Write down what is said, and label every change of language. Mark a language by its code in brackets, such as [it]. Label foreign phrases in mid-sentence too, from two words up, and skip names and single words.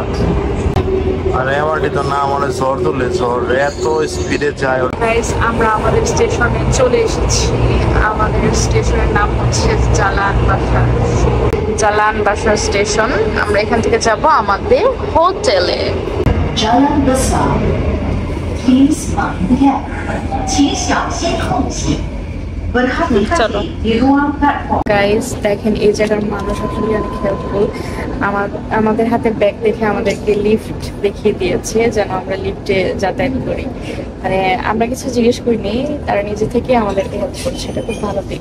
[bn] আর এমআরটি তো না মানে জ্বর তুলে, জ্বর এত স্পিডে যায়। গাইস, আমরা আমাদের স্টেশনে চলে এসেছি। আমাদের স্টেশনের নাম হচ্ছে জালান বাসার স্টেশন। আমরা এখান থেকে যাব আমাদের হোটেলে। [en] Jalan Besar. Please mind the gap. [zh] 请小心空隙。 [bn] চলো গাইস, দেখেন এই জায়গার মানুষ আসলে অনেক হেল্পফুল। আমাদের হাতে ব্যাগ দেখে আমাদেরকে লিফট দেখিয়ে দিয়েছে যেন আমরা লিফটে যাতায়াত করি। মানে আমরা কিছু জিজ্ঞেস করিনি, তারা নিজে থেকে আমাদেরকে হেল্প করছে, এটা খুব ভালো দিক।